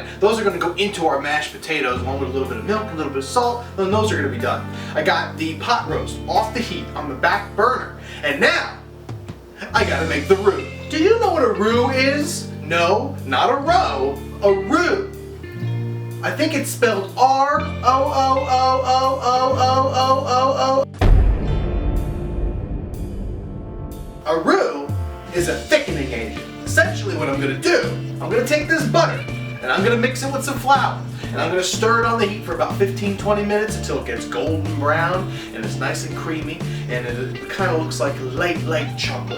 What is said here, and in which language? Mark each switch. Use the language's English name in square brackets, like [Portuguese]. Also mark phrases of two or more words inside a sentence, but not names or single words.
[English] Those are going to go into our mashed potatoes along with a little bit of milk, a little bit of salt, and those are going to be done. I got the pot roast off the heat on the back burner. And now, I gotta make the roux. Do you know what a roux is? No, not a row, a roux. I think it's spelled R-O-O-O-O-O-O-O-O. A roux is a thickening agent. Essentially what I'm gonna do, I'm gonna take this butter and I'm gonna mix it with some flour. And I'm going to stir it on the heat for about 15-20 minutes until it gets golden brown and it's nice and creamy and it kind of looks like light chocolate.